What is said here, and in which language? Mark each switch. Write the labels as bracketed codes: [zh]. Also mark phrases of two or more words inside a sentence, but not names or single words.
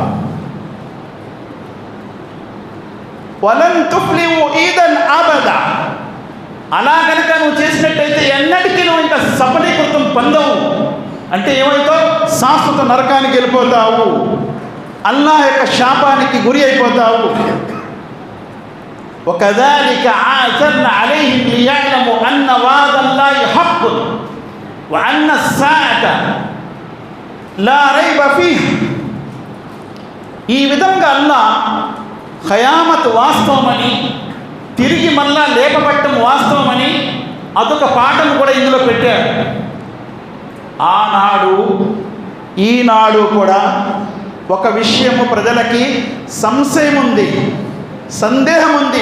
[ar] ولن تفلحوا إذا أبدا. [te] అలా కనుక నువ్వు చేసినట్టయితే ఎన్నటికీ నువ్వు ఇంకా సఫలీకృతం పొందవు. అంటే ఏమవుతావు? శాశ్వత నరకానికి వెళ్ళిపోతావు, అల్లా యొక్క శాపానికి గురి అయిపోతావు. [ar] وكذلك عاثرنا عليهم ليعلموا أن وعد الله حق وأن الساعة لا ريب فيها. [te] ఈ విధంగా అల్లా ఖయామత్ వాస్తవమని, తిరిగి మళ్ళా లేపబట్టం వాస్తవమని అదొక పాఠం కూడా ఇందులో పెట్టాడు. ఆనాడు ఈనాడు కూడా ఒక విషయము ప్రజలకి సంశయం ఉంది, సందేహం ఉంది.